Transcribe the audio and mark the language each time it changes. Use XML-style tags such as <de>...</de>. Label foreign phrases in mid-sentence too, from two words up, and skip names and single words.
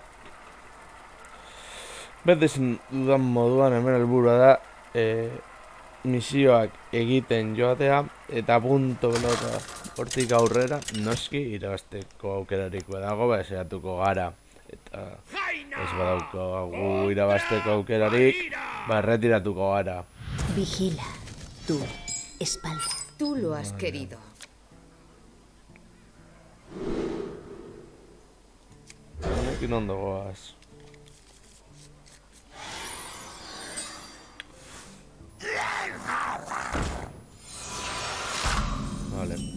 <eu>Bete ezin dudan moduan hemen helburua da misioak egiten joatea eta</eu> <es>punto pelota</es> <eu>hortik aurrera noski irabazteko aukerarik badago saiatuko gara eta ez badaukagu irabazteko aukerarik erretiratuko gara.</eu> <es>Vigila tu espalda. Tú lo has querido.</es> <eu>Honekin ondo goaz.</eu> <es>Vale.</es>